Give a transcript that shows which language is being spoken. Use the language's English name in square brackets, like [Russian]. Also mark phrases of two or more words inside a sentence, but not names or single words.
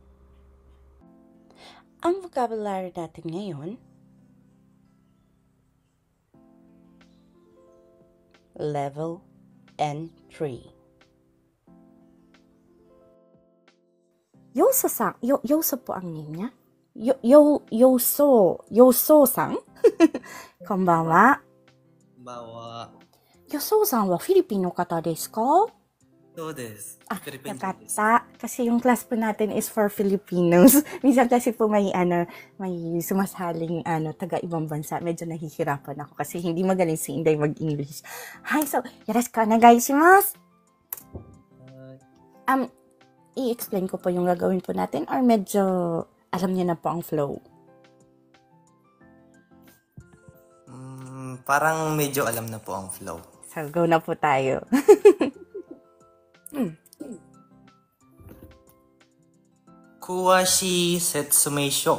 [Filipino] Ang vocabulary natin ngayon, Level N3. Yoso-san, Yoso po ang name niya. [Japanese] Yoso-san? Konbanwa. Konbanwa. ヨソさんはフィリピン方ですか? そうです。 [Filipino] Yakata. Kasi yung class po natin [English] is for Filipinos. [Filipino] Minsan kasi po may sumasaling taga ibang bansa. Medyo nahihirapan ako kasi hindi magaling si Inday mag-English. Hi, so, [Japanese] よろしくお願いします. [Filipino] I-explain ko po yung gagawin po natin or medyo alam niyo na po ang flow? Parang medyo alam na po ang flow. So, go na po tayo. [Japanese] 詳し説明書.